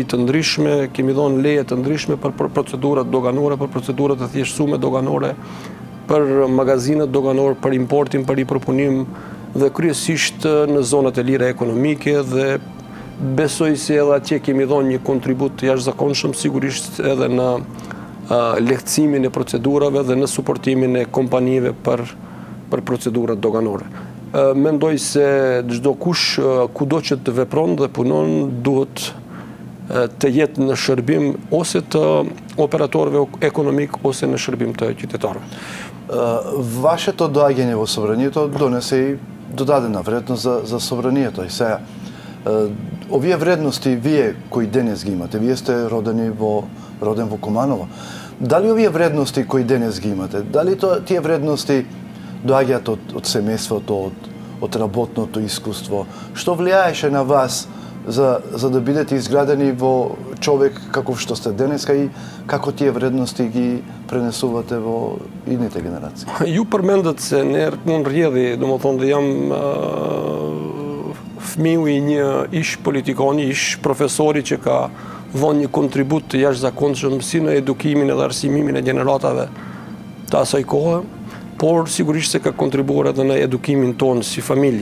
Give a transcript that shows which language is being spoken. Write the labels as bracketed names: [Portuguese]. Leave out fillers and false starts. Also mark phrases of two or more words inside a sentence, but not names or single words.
[Albanian] të ndryshme, kemi dhënë leje të ndryshme për procedurat doganore, për procedurat të thjeshtësuara doganore, për magazinat doganore, për importin, për ripërpunim dhe kryesisht në zonat e lira ekonomike dhe besoj se edhe atje kemi dhënë një kontribut jashtëzakonshëm, sigurisht edhe në lehtësimin e procedurave dhe në suportimin e kompanive për procedurat doganore. Mendoj se çdo kush kudo që të vepron dhe punon duhet të jetë në shërbim ose të operatorëve ekonomik ose në shërbim të qytetarëve. [Macedonian] Вашето доаѓање во собранието донесе и додадена вредност за собранието. И сега, овие вредности вие кои денес ги имате, вие сте роден во Куманово. Дали овие вредности кои денес ги имате, дали тие вредности доаѓаат од семејството, од работното искуство? Што влијаеше на вас за да бидете изградени во човек каков што сте денеска и како тие вредности ги пренесувате во идните генерации? [Albanian] Ju përmendet se unë rrjedhi, domethënë dhe jam fëmiu i një ish politikani, ish profesori që ka dhënë një kontribut të jashtëzakonshëm si në edukimin edhe arsimimin e gjeneratave të asaj kohe, por sigurisht se ka kontribuar edhe në edukimin tonë si familje.